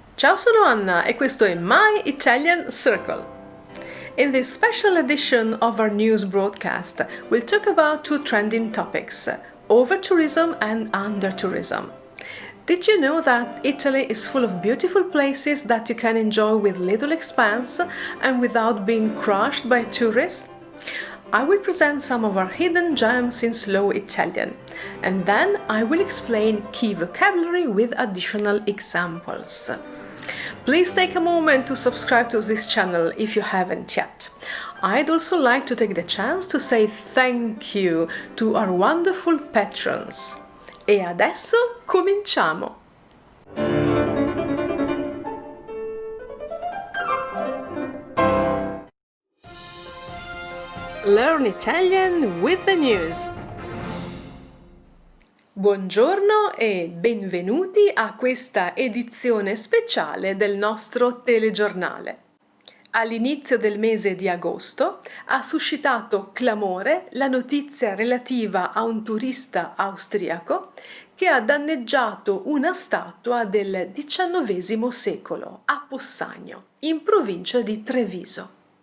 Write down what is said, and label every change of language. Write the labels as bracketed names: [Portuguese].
[Italian] Ciao, sono Anna e questo è My Italian Circle. [English] In this special edition of our news broadcast, we'll talk about two trending topics, over-tourism and under-tourism. Did you know that Italy is full of beautiful places that you can enjoy with little expense and without being crushed by tourists? I will present some of our hidden gems in slow Italian, and then I will explain key vocabulary with additional examples. Please take a moment to subscribe to this channel if you haven't yet. I'd also like to take the chance to say thank you to our wonderful patrons. [Italian] E adesso cominciamo! [English] Learn Italian with the news. [Italian] Buongiorno e benvenuti a questa edizione speciale del nostro telegiornale. All'inizio del mese di agosto ha suscitato clamore la notizia relativa a un turista austriaco che ha danneggiato una statua del XIX secolo a Possagno, in provincia di Treviso.